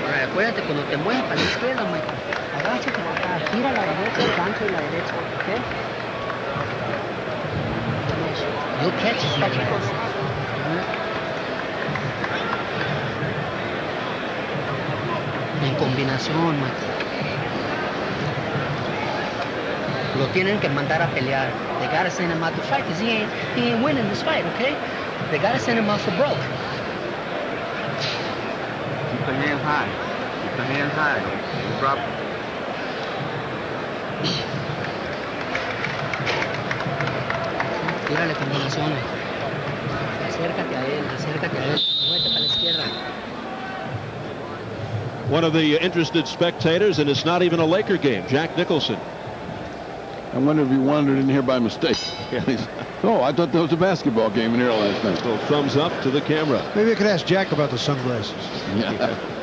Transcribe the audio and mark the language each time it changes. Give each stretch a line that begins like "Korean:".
Spanish: Acuérdate, cuando te mueves para la izquierda, Michael, agáchate acá, gira a la derecha, gancho a la derecha, ¿ok?
English: You'll catch it.
Spanish: En combinación, Michael. Lo tienen que mandar a pelear.
English: They gotta send him out to fight, because he ain't winning this fight, okay? They gotta send him out for broke. Keep the hands high. Keep the hands high. Don't drop them.
Spanish: Tírale combinaciones. Acércate a él, muévete para la izquierda.
English: One of the interested spectators, and it's not even a Laker game, Jack Nicholson. I wonder if he wandered in here by mistake. Oh, I thought there was a basketball game in here last night. So thumbs up to the camera. Maybe I could ask Jack about the sunglasses. Yeah.